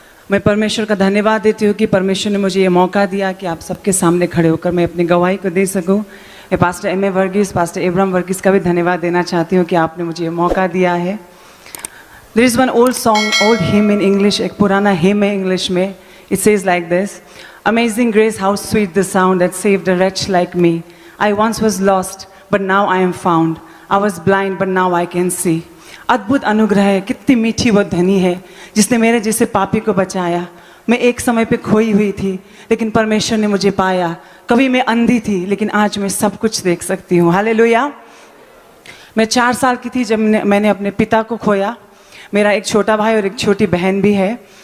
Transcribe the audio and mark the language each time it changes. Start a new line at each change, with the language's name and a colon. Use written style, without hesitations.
Hindi: मैं परमेश्वर का धन्यवाद देती हूँ कि परमेश्वर ने मुझे ये मौका दिया कि आप सबके सामने खड़े होकर मैं अपनी गवाही को दे सकूँ। मैं pastor M A Varghese, pastor Abram Varghese का भी धन्यवाद देना चाहती हूँ कि आपने मुझे ये मौका दिया है।
English: there is one old song, old hymn in English,
Hindi: एक पुराना हिम है इंग्लिश में।
English: It says like this: amazing grace, how sweet the sound that saved a wretch like me. I once was lost, but now I am found. I was blind, but now I can see.
Hindi: अद्भुत अनुग्रह है, कितनी मीठी वो धनी है जिसने मेरे जैसे पापी को बचाया। मैं एक समय पे खोई हुई थी लेकिन परमेश्वर ने मुझे पाया। कभी मैं अंधी थी लेकिन आज मैं सब कुछ देख सकती हूँ। हालेलुया। मैं 4 साल की थी जब मैंने अपने पिता को खोया। मेरा एक छोटा भाई और एक छोटी बहन भी है।